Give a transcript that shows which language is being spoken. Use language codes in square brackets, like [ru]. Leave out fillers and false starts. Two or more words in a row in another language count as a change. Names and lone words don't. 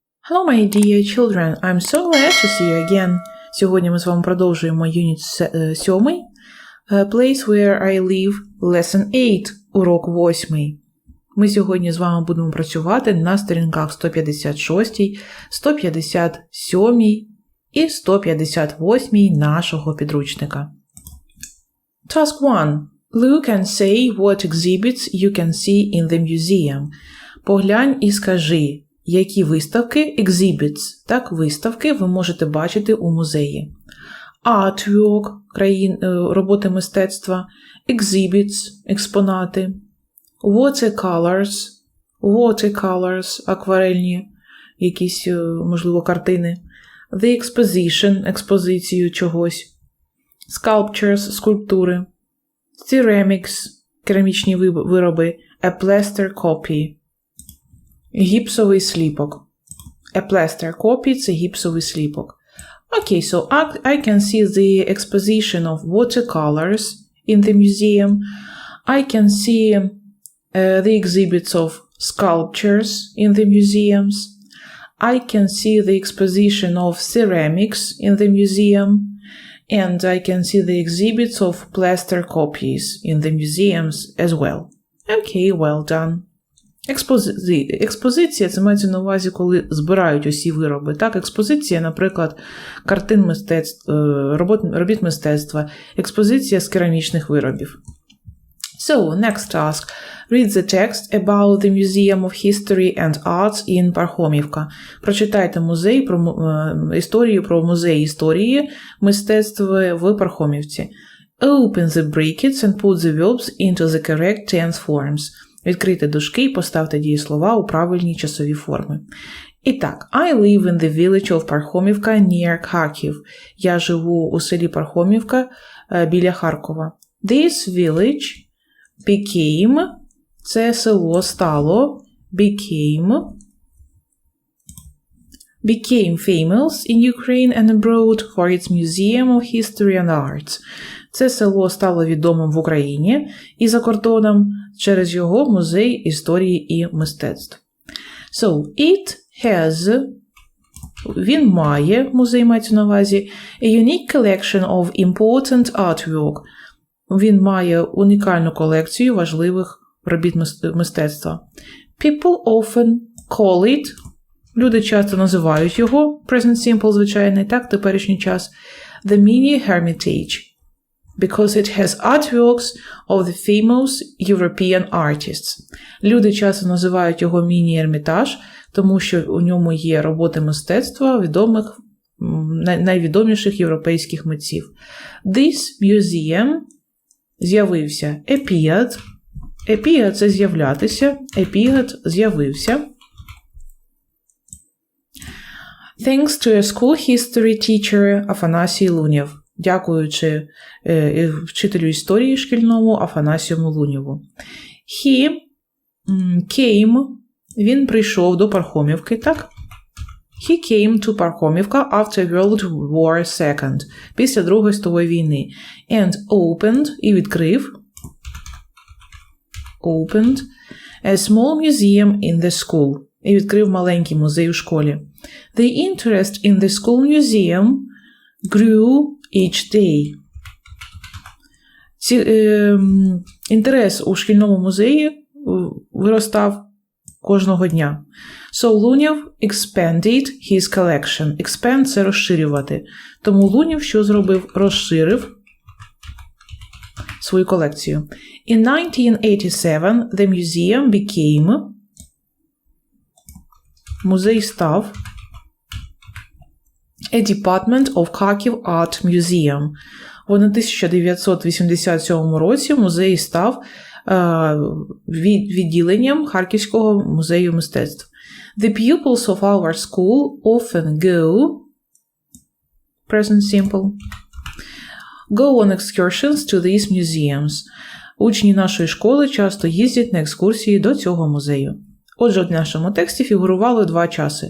[en] Hello, my dear children. I'm so glad to see you again. [uk] Сьогодні ми з вами продовжуємо юніт 7. [en] Place where I live, lesson 8, [uk] урок 8. Ми сьогодні з вами будемо працювати на сторінках 156, 157 і 158 нашого підручника. [en] Task 1. Look and say what exhibits you can see in the museum. [uk] Поглянь і скажи, які виставки, exhibits, так, виставки ви можете бачити у музеї. Artwork, роботи мистецтва, exhibits, експонати, watercolors, акварельні, якісь, можливо, картини, [en] the exposition, [uk] експозицію чогось, sculptures, скульптури, ceramics, керамічні вироби, [en] a plaster copy, [uk] гіпсовий сліпок. [en] A plaster copy – [uk] це гіпсовий сліпок. [en] Okay, so I can see the exposition of watercolors in the museum. I can see the exhibits of sculptures in the museums. I can see the exposition of ceramics in the museum. And I can see the exhibits of plaster copies in the museums as well. Okay, well done. [uk] Експозиція – це мається на увазі, коли збирають усі вироби. Так, експозиція, наприклад, картин мистецтв, робіт мистецтва, експозиція з керамічних виробів. [en] So, next task. Read the text about the Museum of History and Arts in Пархомівка. [uk] Прочитайте історію про музей історії мистецтва в Пархомівці. [en] Open the brackets and put the verbs into the correct tense forms. [uk] Відкрийте дужки і поставте дієслова у правильні часові форми. І так, [en] I live in the village of Пархомівка near Kharkiv. [uk] Я живу у селі Пархомівка біля Харкова. [en] This village became, [uk] це село стало, [en] became famous in Ukraine and abroad for its Museum of History and Arts. [uk] Це село стало відомим в Україні і за кордоном через його музей історії і мистецтв. [en] So, it has, [uk] він має, музей мається на увазі, [en] a unique collection of important artwork. [uk] Він має унікальну колекцію важливих робіт мистецтва. [en] People often call it, [uk] люди часто називають його, [en] present simple [uk] звичайний, так, теперішній час, [en] the mini hermitage. Because it has artworks of the famous European artists. [uk] Люди часто називають його міні-ермітаж, тому що у ньому є роботи мистецтва найвідоміших європейських митців. [en] This museum [uk] з'явився, appeared – це з'являтися, appeared – з'явився. [en] Thanks to a school history teacher Афанасій Лунєв. [uk] Дякуючи вчителю історії шкільному Афанасію Лунєву. [en] He came, [uk] він прийшов до Пархомівки, так? [en] He came to Пархомівка after World War II, [uk] після Другої світової війни. [en] And opened, [uk] і відкрив, [en] opened, a small museum in the school. [uk] І відкрив маленький музей у школі. [en] The interest in the school museum grew each day. [uk] Інтерес у шкільному музеї виростав кожного дня. [en] So Лунєв expanded his collection. Expand – [uk] це розширювати. Тому Лунєв що зробив? Розширив свою колекцію. [en] In 1987 the museum became, [uk] музей став, [en] a department of Kharkiv Art Museum. [uk] В 1987 році музей став відділенням Харківського музею мистецтв. [en] The pupils of our school often go, present simple, go on excursions to these museums. [uk] Учні нашої школи часто їздять на екскурсії до цього музею. Отже, в нашому тексті фігурували два часи.